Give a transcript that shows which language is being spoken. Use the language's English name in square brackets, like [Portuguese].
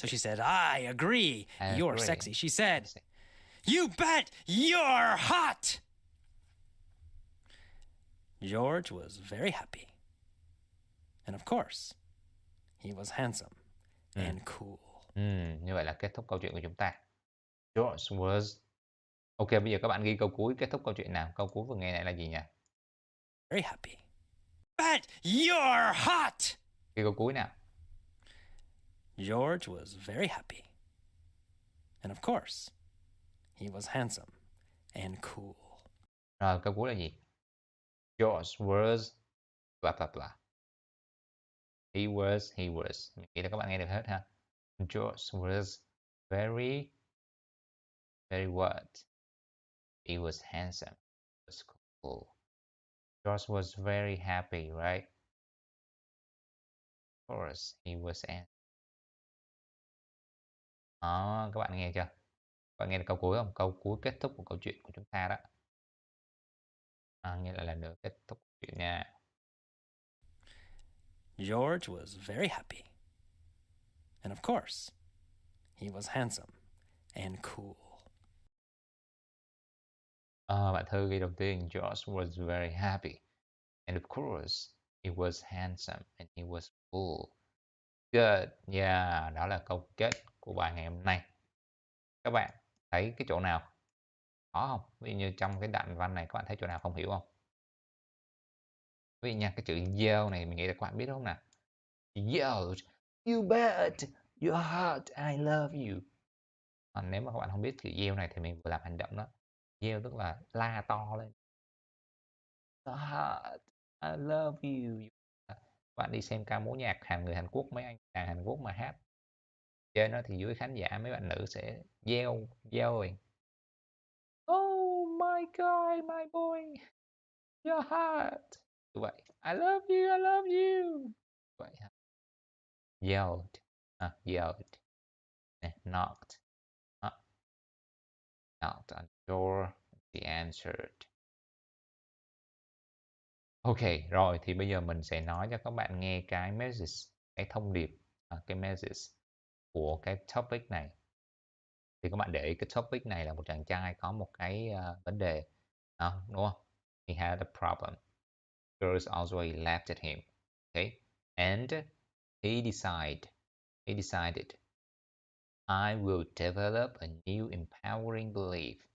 [English] So she said, I agree. You're agree. sexy. She said, you bet you're hot. George was very happy. And of course, he was handsome and cool. [Vietnamese] Như vậy là kết thúc câu chuyện của chúng ta. George was... Ok, bây giờ các bạn ghi câu cuối kết thúc câu chuyện nào. Câu cuối vừa nghe này là gì nhỉ? [English] Very happy. Bet you're hot. [Vietnamese] Ghi câu cuối nào. [English] George was very happy. And of course, he was handsome and cool. [Vietnamese] Rồi, câu cuối là gì? [English] George was... blah blah blah. He was. [Vietnamese] Mình nghĩ là các bạn nghe được hết ha. [English] George was very what? He was handsome. He was cool. George was very happy, right? Of course, he was handsome. [Vietnamese] Đó, các bạn nghe chưa? Các bạn nghe được câu cuối không? Câu cuối kết thúc của câu chuyện của chúng ta đó. Nghe lại lần nữa kết thúc câu chuyện nha. [English] George was very happy. And of course, he was handsome and cool. [Vietnamese] Bạn Thư ghi đầu tiên, [English] George was very happy. And of course, he was handsome and he was cool. Good. [Vietnamese] Yeah, đó là câu kết của bài ngày hôm nay. Các bạn thấy cái chỗ nào khó không? Ví dụ như trong cái đoạn văn này các bạn thấy chỗ nào không hiểu không? Ví dụ nha, cái chữ yell này mình nghĩ là các bạn biết đúng không nào? [English] Yelled, you bet, you're hot, I love you. [Vietnamese] Nếu mà các bạn không biết chữ yell này thì mình vừa làm hành động đó. Yell tức là la to lên. [English] You're hot, I love you. [Vietnamese] Bạn đi xem ca múa nhạc người Hàn Quốc, mấy anh chàng Hàn Quốc mà hát trên đó thì dưới khán giả mấy bạn nữ sẽ yell, yelling. [English] Oh my god, my boy, you're hot. [Vietnamese] Như vậy, [English] I love you, I love you. [Vietnamese] Vậy ha. [English] Yelled, yelled. Knocked, knocked on the door. She answered. [Vietnamese] Ok, rồi thì bây giờ mình sẽ nói cho các bạn nghe cái message, cái thông điệp, cái message của cái topic này. Thì các bạn để ý cái topic này là một chàng trai có một cái vấn đề, đúng không? [English] He had a problem. Girls always laughed at him. Okay, and he decided, I will develop a new empowering belief.